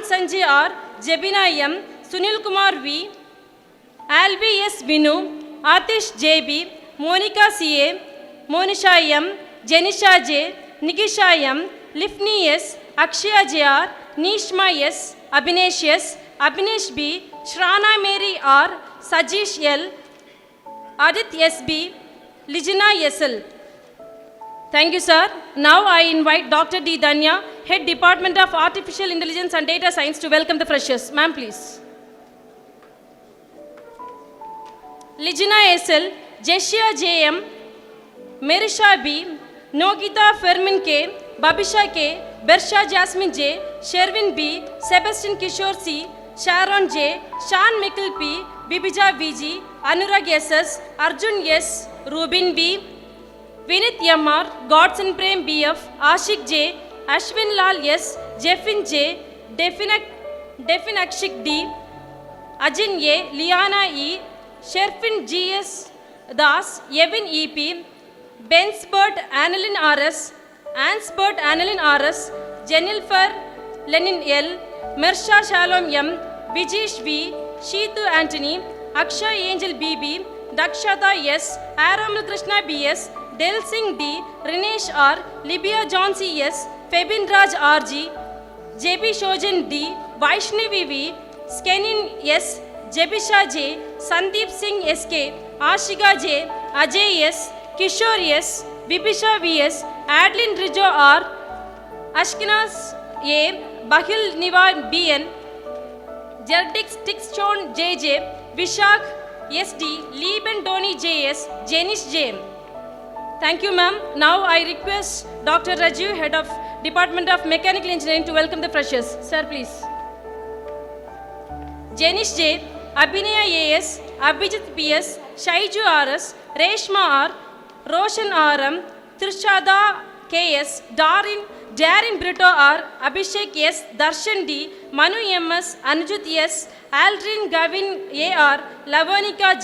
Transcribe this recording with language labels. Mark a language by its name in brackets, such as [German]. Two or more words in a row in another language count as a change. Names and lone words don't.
[English] Sanjay R, Jebina M, Sunil Kumar V, Alvi S Binu, Atish JB, Monica CA, Monisha M, Jenisha J, Nikisha M, Lifni S, Akshaya JR, Nishma S, Abhinesh S, Abhinesh B, Shrana Mary R, Sajish L, Adit SB, Lijina SL. Thank you, sir. Now I invite Dr. D. Danya, Head Department of Artificial Intelligence and Data Science, to welcome the freshers. Ma'am, please. Lijina SL, Jeshia JM, Merisha B, Nogita Fermin K, Babisha K, Bersha Jasmine J, Sherwin B, Sebastian Kishore C, Sharon J, Shan Mikkel P, Bibija VG, Anurag SS, Arjun S, Rubin B, Vinith MR, Godson Prem BF, Ashik J, Ashwin Lal S, Jeffin J, Defin Akshik D, Ajin A, Liana E, Sherfin GS Das, Yevin EP, Bensbert Annalyn RS, Ansbert Annalyn RS, Jennifer Lenin L, Mersha Shalom M, Vijish V, Sheetu Anthony, Akshay Angel BB, Dakshata S, Aramal Krishna BS, Del Singh D, Rinesh R, Libya John CS, Febin Raj RG, JB Shojan D, Vaishnavi V, Skenin S, Jebisha J, Sandeep Singh SK, Ashika J, Ajay S, Kishore S, Bibisha VS, Adlin Rijo R, Ashkenaz A, Bahil Niva BN, Jerdik Stickstone JJ, Vishak SD, Lieben Doni JS, Jenish J. Thank you, ma'am. Now I request Dr. Raju, Head of Department of Mechanical Engineering, to welcome the freshers. Sir, please. Jenish J, Abhinaya AS, Abhijit PS, Shaiju RS, Reshma R, Roshan RM, Trishada KS, Darin Brito R, Abhishek S, Darshan D, Manu MS, Anujit S, Aldrin Gavin AR, Lavanika